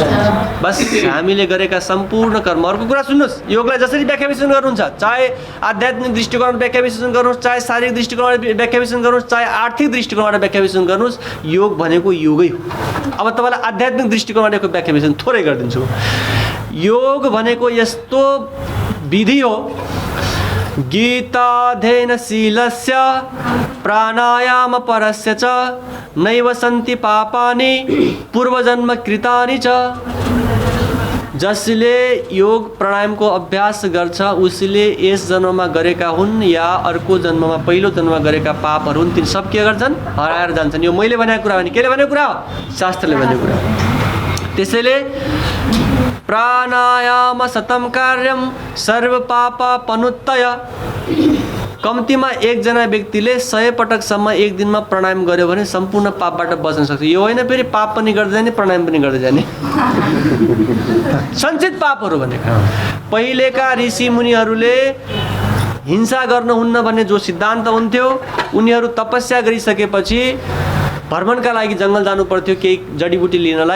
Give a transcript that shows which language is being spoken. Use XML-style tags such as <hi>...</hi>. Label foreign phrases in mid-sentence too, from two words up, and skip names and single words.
<ne>बस हामीले गरेका सम्पूर्ण कर्म, अर्को कुरा सुन्नुहोस्, योगलाई जसरी व्याख्या विश्लेषण गर्नुहुन्छ, चाहे आध्यात्मिक दृष्टिकोणबाट व्याख्या विश्लेषण गर्नुहोस्, चाहे शारीरिक दृष्टिकोणबाट व्याख्या विश्लेषण गर्नुहोस्, चाहे आर्थिक दृष्टिकोणबाट व्याख्या विश्लेषण गर्नुहोस्, योग भनेको योगै हो। अब तपाईँलाई आध्यात्मिक दृष्टिकोणबाट व्याख्या विश्लेषण थोरै गरिदिन्छु। योग भनेको यस्तो विधि हो,</ne> <sa>गीताध्ययनशीलस्य प्राणायाम परस्य च नैव सन्ति पापानि पूर्वजन्म कृतानि च।</sa> <ne>जसले योग प्राणायामको अभ्यास गर्छ उसले यस जन्ममा गरेका हुन् या अर्को जन्ममा, पहिलो जन्ममा गरेका पापहरू हुन्, ती सब के गर्छन्? हराएर जान्छन्। यो मैले भनेको कुरा हो नि, केले भनेको कुरा हो? शास्त्रले भनेको कुरा हो।</ne> <sa>त्यसैले प्राणायाम सतम कार्यम सर्व पापा पनुत्तय।</sa> <ne>कम्तीमा एकजना व्यक्तिले 100 पटकसम्म एक दिनमा प्राणायाम गर्यो भने सम्पूर्ण पापबाट बच्न सक्छ। यो होइन फेरि पाप पनि गर्दै जाने, प्राणायाम पनि गर्दै जाने। सञ्चित पापहरू भनेको पहिलेका ऋषि मुनिहरूले हिंसा गर्नुहुन्न भन्ने जो सिद्धान्त हुन्थ्यो, उनीहरू तपस्या गरिसकेपछि भ्रमणका लागि जङ्गल जानु पर्थ्यो केही जडीबुटी लिनलाई।</ne>